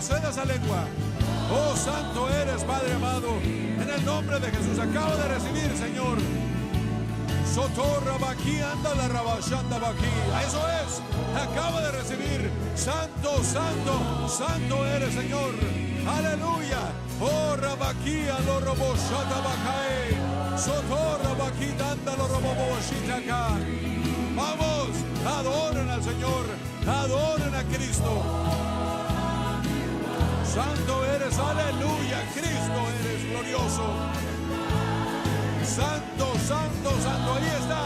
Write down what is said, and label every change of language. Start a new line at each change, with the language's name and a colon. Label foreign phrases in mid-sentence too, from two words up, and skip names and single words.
Spanish: Ceda esa lengua. Oh, santo eres, Padre amado. En el nombre de Jesús, acaba de recibir, Señor. Sotorra Baquí, anda la rabashanda Baquí. Eso es, acaba de recibir. Santo, santo, santo eres, Señor. Aleluya. Oh, Rabaquía, lo robó Shata Bacae. Sotorra Baquí, anda lo robó Boshitaka. Vamos, adoren al Señor, adoren a Cristo. Santo eres, aleluya, Cristo eres glorioso. Santo, santo, santo, ahí está.